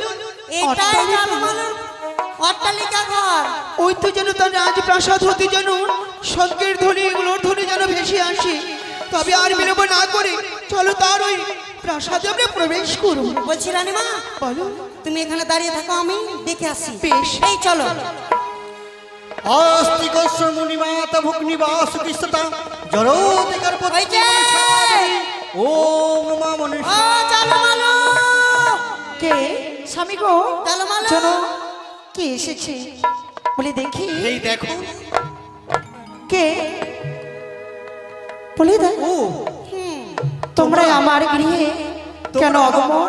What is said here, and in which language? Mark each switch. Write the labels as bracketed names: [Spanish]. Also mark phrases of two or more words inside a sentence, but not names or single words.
[Bangla] এটাই জানমালুর অট্টালিকা ঘর ওই তো যেন তার রাজপ্রাসাদ হতে যেন স্বর্গের ধ্বনি এগুলোর ধ্বনি যেন ভেসে আসে। তবে আর বিলম্ব না করে চলো তার ওই প্রাসাদে আমরা প্রবেশ করব। বলছি রানীমা বলো। তুমি এখানে দাঁড়িয়ে থাকো আমি দেখে আসি বেশ। এই চলো [Sanskrit] आस्तिकस्य मुनिमाता भुग्निवासुकिस्तता जरोतिकर [Bangla] ওই যে [Sanskrit] ओम मा मनुष्य [Bangla] ও জানমালু কে স্বামী গো? জানমালু জানো কে এসেছে বলে দেখি। এই দেখো কে বলে দেখ। ও তোমরা আমার গৃহে কেন আগমন?